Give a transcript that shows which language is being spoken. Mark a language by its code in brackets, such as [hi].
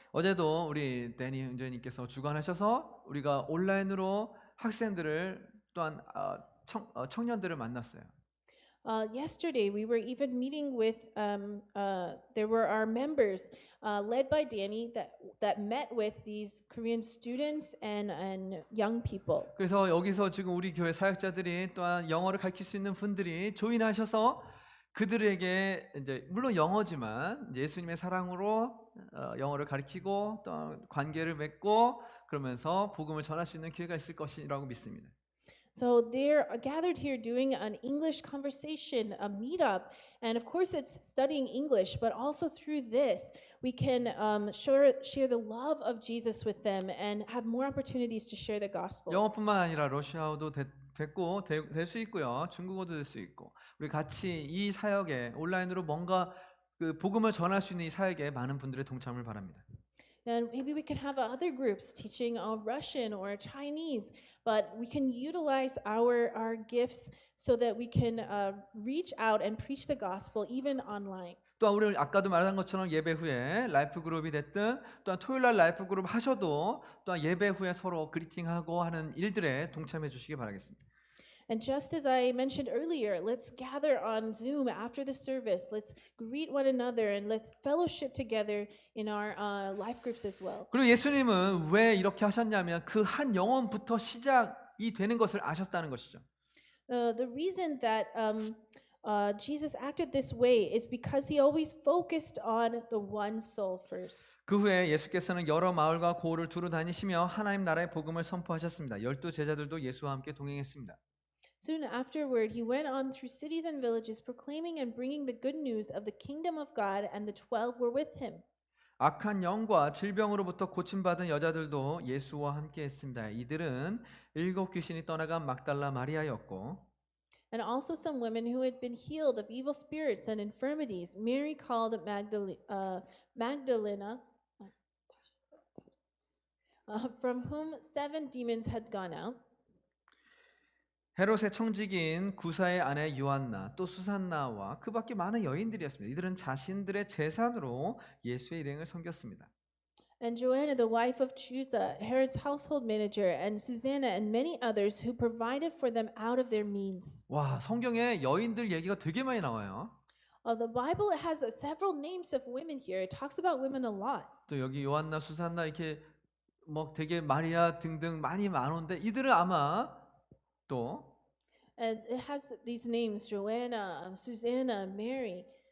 [ko] 어제도 우리 데니 형제님께서 주관하셔서 우리가 온라인으로 학생들을 또한 청년들을 만났어요. [en] Yesterday, we were even meeting with, there were our members led by Danny that met with these Korean students and young people. [ko] 그래서 여기서 지금 우리 교회 사역자들이 또한 영어를 가르칠 수 있는 분들이 조인하셔서 그들에게 이제 물론 영어지만 예수님의 사랑으로 영어를 가르치고 또 관계를 맺고 그러면서 복음을 전할 수 있는 기회가 있을 것이라고 믿습니다. [en] So they're gathered here doing an English conversation, a meetup, and of course it's studying English, but also through this we can share the love of Jesus with them and have more opportunities to share the gospel. [ko] 영어뿐만 아니라 러시아어도 됐고 될 수 있고요. 중국어도 될 수 있고 우리 같이 이 사역에 온라인으로 뭔가 그 복음을 전할 수 있는 이 사역에 많은 분들의 동참을 바랍니다. [en] And maybe we could have other groups teaching Russian or Chinese, but we can utilize our gifts so that we can reach out and preach the gospel even online. [ko] 또한 우리 아까도 말한 것처럼 예배 후에 라이프 그룹이 됐든 또한 토요일 날 라이프 그룹 하셔도 또한 예배 후에 서로 그리팅하고 하는 일들에 동참해 주시기 바라겠습니다. [en] And just as I mentioned earlier, let's gather on Zoom after the service. Let's greet one another and let's fellowship together in our life groups as well. [ko] 그리고 예수님은 왜 이렇게 하셨냐면 그 한 영혼부터 시작이 되는 것을 아셨다는 것이죠. [en] The reason that Jesus acted this way is because he always focused on the one soul first. [ko] 그 후에 예수께서는 여러 마을과 고을을 두루 다니시며 하나님 나라의 복음을 선포하셨습니다. 12 제자들도 예수와 함께 동행했습니다. [en] Soon afterward, he went on through cities and villages, proclaiming and bringing the good news of the kingdom of God, and the 12 were with him. [ko] 악한 영과 질병으로부터 고침받은 여자들도 예수와 함께 했습니다. 이들은 7 귀신이 떠나간 막달라 마리아였고 [en] And also some women who had been healed of evil spirits and infirmities, Mary called Magdalena, from whom 7 demons had gone out. [ko] 헤롯의 청직인 구사의 아내 요한나 또 수산나와 그 밖에 많은 여인들이었습니다. 이들은 자신들의 재산으로 예수의 일행을 섬겼습니다. [en] And Joanna, the wife of Chuza, Herod's household manager, and Susanna and many others who provided for them out of their means. [ko] 와, 성경에 여인들 얘기가 되게 많이 나와요. [en] The Bible has several names of women here. It talks about women a lot. [ko] 또 여기 요한나, 수산나 이렇게 뭐 되게 마리아 등등 많이 많은데 이들은 아마 또 [en] And it has these names: Joanna, Susanna, Mary.